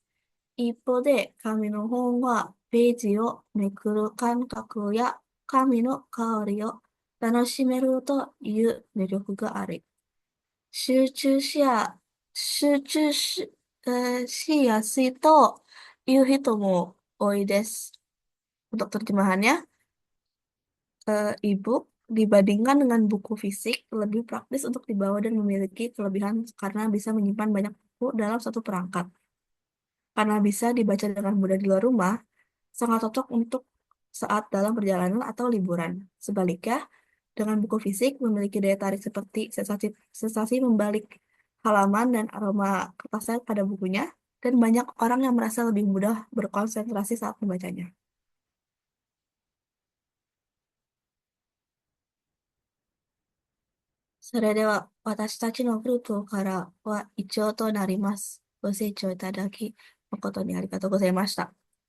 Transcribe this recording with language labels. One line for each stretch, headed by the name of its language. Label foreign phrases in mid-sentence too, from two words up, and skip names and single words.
Japanese: 一方で、紙の本はページをめくる感覚や紙の香りを楽しめるという魅力がある。集中しや、集中し、しやすいという人も多いです。
Indonesian: Untuk terjemahannya, e-book dibandingkan dengan buku fisik lebih praktis untuk dibawa dan memiliki kelebihan karena bisa menyimpan banyak buku dalam satu perangkat. Karena bisa dibaca dengan mudah di luar rumah, sangat cocok untuk saat dalam perjalanan atau liburan. Sebaliknya, dengan buku fisik memiliki daya tarik seperti sensasi membalik halaman dan aroma kertasnya pada bukunya, dan banyak orang yang merasa lebih mudah berkonsentrasi saat membacanya.
Japanese: それでは、私たちのグループからは以上となります。ご清聴いただき、誠にありがとうございました。